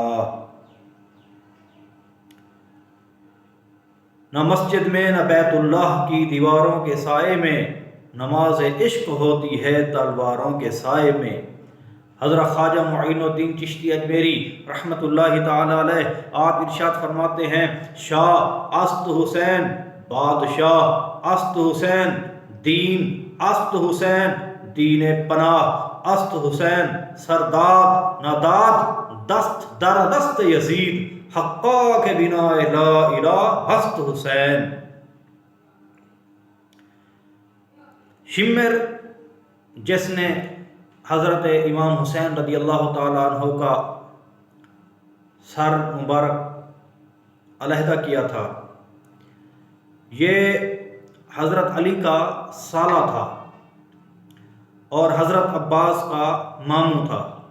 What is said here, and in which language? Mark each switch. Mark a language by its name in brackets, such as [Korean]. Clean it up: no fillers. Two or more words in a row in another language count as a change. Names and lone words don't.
[Urdu] نہ مسجد میں نہ بیت اللہ کی دیواروں کے سائے میں نماز عشق ہوتی ہے تلواروں کے سائے میں۔ حضرت خواجہ معین الدین چشتی اجمیری [Arabic] رحمۃ اللہ تعالی علیہ [Urdu] آپ ارشاد فرماتے ہیں، [Persian] شاہ است حسین، بادشاہ است حسین، دین است حسین، دین پناہ است حسین، سرداد ناداد دست در دست یزید، حقا کے بنا لا الہ ہست حسین۔ [Urdu] شمر جس نے حضرت امام حسین [Arabic] رضی اللہ تعالیٰ عنہ [Urdu] کا سر مبارک علیحدہ کیا تھا، یہ حضرت علی کا سالہ تھا اور حضرت عباس کا ماموں تھا۔